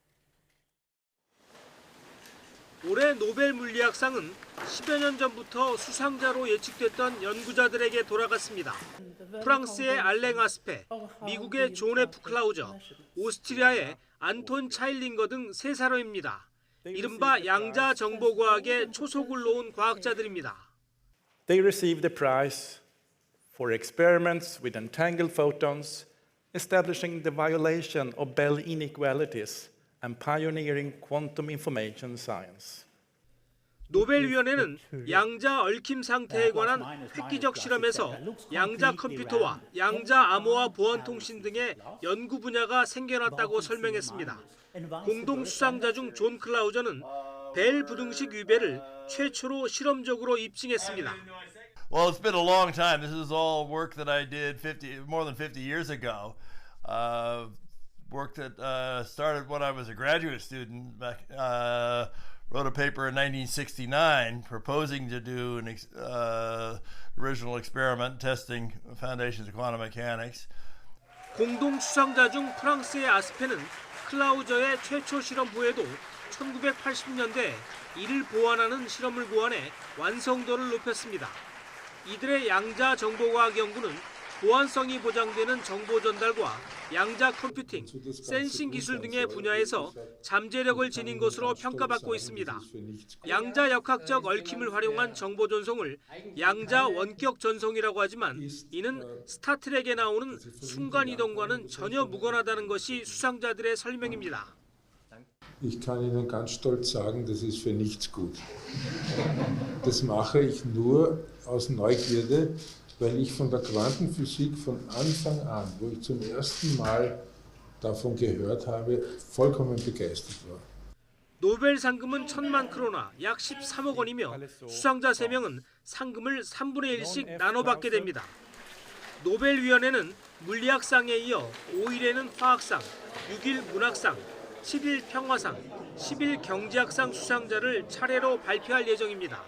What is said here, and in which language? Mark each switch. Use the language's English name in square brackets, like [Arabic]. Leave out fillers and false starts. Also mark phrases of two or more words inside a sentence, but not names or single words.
[Korean] 올해 노벨 물리학상은 10여 년 전부터 수상자로 예측됐던 연구자들에게 돌아갔습니다. 프랑스의 알랭 아스페, 미국의 존 F 클라우저, 오스트리아의 안톤 차일링거 등 3사람입니다. 이른바 양자 정보과학의 초석을 놓은 과학자들입니다. [English] They received the prize for experiments with entangled photons, establishing the violation of Bell inequalities and pioneering quantum information science. [Korean] 노벨위원회는 양자 얽힘 상태에 관한 획기적 실험에서 양자 컴퓨터와 양자 암호화 보안 통신 등의 연구 분야가 생겨났다고 설명했습니다. 공동 수상자 중 존 클라우저는 벨 부등식 위배를 최초로 실험적으로 입증했습니다. [English] Well, it's been a long time. This is all work that I did more than 50 years ago. Work that started when I was a graduate student. Wrote a paper in 1969 proposing to do an original experiment testing foundations of quantum mechanics. [Korean] 공동 수상자 중 프랑스의 아스페는 클라우저의 최초 실험 후에도 1980년대 이를 보완하는 실험을 고안해 완성도를 높였습니다. 이들의 양자 정보과학 연구는 보안성이 보장되는 정보 전달과 양자 컴퓨팅, 센싱 기술 등의 분야에서 잠재력을 지닌 것으로 평가받고 있습니다. 양자 역학적 얽힘을 활용한 정보 전송을 양자 원격 전송이라고 하지만 이는 스타트rek에 나오는 순간이동과는 전혀 무관하다는 것이 수상자들의 설명입니다. [German] Ich kann Ihnen ganz stolz sagen, das ist für nichts gut. Das mache ich nur aus Neugierde, weil ich von der Quantenphysik von Anfang an, wo ich zum ersten Mal davon gehört habe, vollkommen begeistert war. [Korean] 노벨 상금은 1,000만 크로나, 약 13억 원이며 수상자 3명은 상금을 3분의 1씩 나눠받게 됩니다. 노벨위원회는 물리학상에 이어 5일에는 화학상, 6일 문학상, 7일 평화상, 10일 경제학상 수상자를 차례로 발표할 예정입니다.